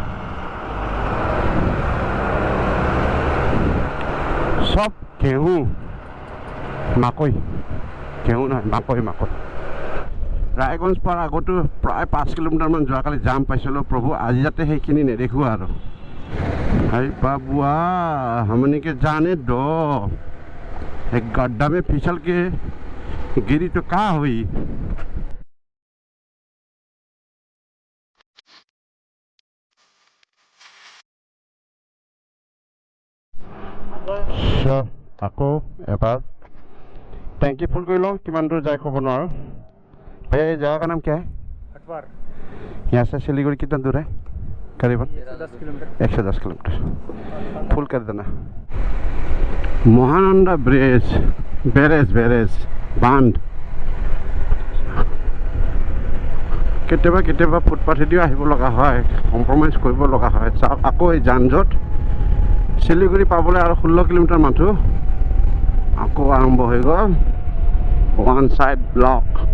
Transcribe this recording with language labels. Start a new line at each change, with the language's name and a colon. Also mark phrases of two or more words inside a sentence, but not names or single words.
Assamese: চব ঘেঁহু মাকৈ ৰায়গঞ্জ পাৰ আগতো প্ৰায় 5 কিলোমিটাৰমান যোৱাকালি জাম পাইছিলোঁ প্ৰভু আজি যাতে সেইখিনি নেদেখোঁ আৰু
Hindi: अरे बाबुआ हमने के जाने दो एक गड्ढा में फिसल के गिरी तो क्या हुई
Assamese: আকৌ এবাৰ
Hindi: টেंकी फुल कर लो कि दूर जाए खबर ना भैया ये जगह का नाम क्या है हटवार यहाँ से सिलीगुड़ी कितना दूर है करीबन 110 किलोमीटर फुल कर देना महानंदा बैरेज बांध
Assamese: केতিয়াবা ফুটপাথেদিও আহিব লগা হয় কম্প্ৰমাইজ কৰিব লগা হয় চাওক আকৌ এই যানজঁট শিলিগুৰি পাবলৈ আৰু 16 কিলোমিটাৰ মাথো আকৌ আৰম্ভ হৈ গ'ল
English: one side block